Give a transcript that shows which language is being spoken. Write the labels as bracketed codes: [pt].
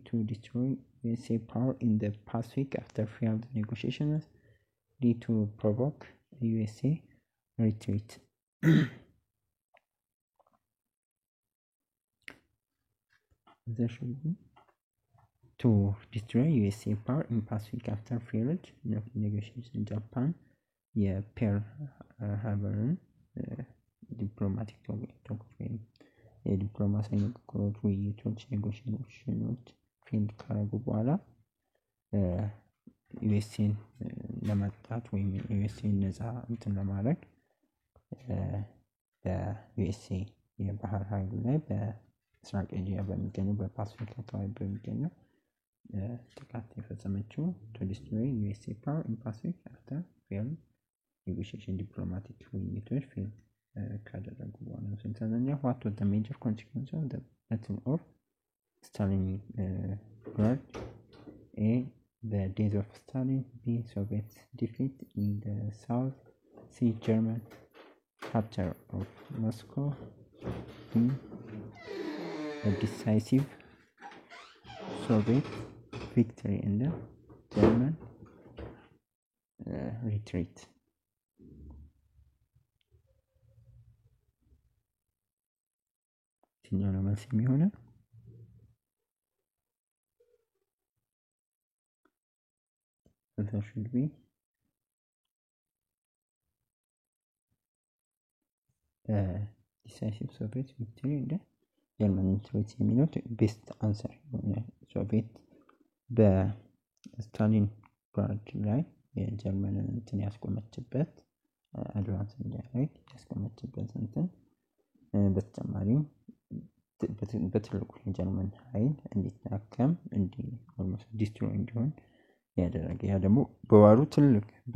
[en] To destroy USA power in the Pacific after failed negotiations. D. To provoke USA retreat. There should be to destroy USA power in Pacific after failed negotiations. [am] Japan የፔርል ሃርበርን ዲፕሎማቲክ ቶኮች ወይም የዲፕሎማሲያዊ ንግግሮች፣ ውይይቶች፣ ኔጎሽዬሽኖች ፌልድ ካረጉ በኋላ ዩኤስኤን ለመጣት ወይም ዩኤስኤን ነፃ ለማድረግ በዩኤስኤ የባህር ኃይሉ ላይ በምስራቅ ኤዥያ በሚገኘው በፓሲፊክ አካባቢ በሚገኘው ጥቃት የፈጸመችው [en] to destroy USA power in Pacific after failed negotiation [am] ዲፕሎማቲክ ውይይቶች ፌል ካደረጉ በኋላ ነው። ስንተኛ [en] what was the major consequence of the Battle of Stalingrad? A. The death of Stalin. B. Soviet defeat in the South. C. German capture of Moscow. D. A decisive Soviet victory in the German retreat. [am] የትኛው ነው መልስ የሚሆነው? [en] There should be decisive Soviet victory in the [am] ጀርመን ትሬት የሚሉት ቤስት አንሰር ይሆናል። ሶቪየት በስታሊን ግራድ ላይ የጀርመንን እንትን ያስቆመችበት አድቫንስ እንዲያደርግ ያስቆመችበት እንትን በተጨማሪም በትልቁ የጀርመን ኃይል እንዲታከም ኦልሞስት ዲስትሮይ እንዲሆን ያደረገ ያ ደግሞ በዋሩ ትልቅ